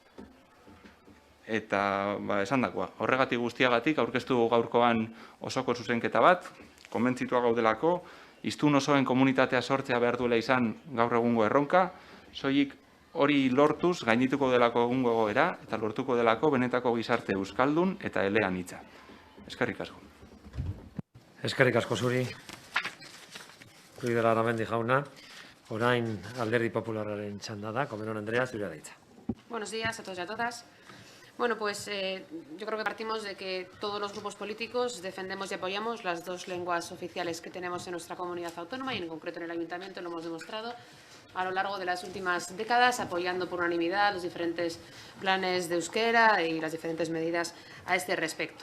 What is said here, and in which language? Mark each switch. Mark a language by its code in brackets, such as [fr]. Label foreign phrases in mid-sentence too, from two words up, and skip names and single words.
[eu] Eta, esan dakoa, horregatik guztiagatik aurkeztu gaurkoan osoko zuzenketa bat, konbentzitua gaudelako, hiztun osoen komunitatea sortzea behar duela izan gaur egungo erronka, soilik hori lortuz gaindituko delako egungo egoera eta lortuko delako benetako gizarte euskaldun eta elean hitza. Eskerrik asko. Eskerrik asko zuri. Ruiz de Larramendi jauna. Orain Alderdi Popularraren txanda da. Komenon Andrea, zurea da hitza. [es] Buenos días a todos y a todas. Bueno, pues yo creo que partimos de que todos los grupos políticos defendemos y apoyamos las dos lenguas oficiales que tenemos en nuestra comunidad autónoma y en concreto en el Ayuntamiento lo hemos demostrado a lo largo de las últimas décadas, apoyando por unanimidad los diferentes planes de euskera y las diferentes medidas a este respecto.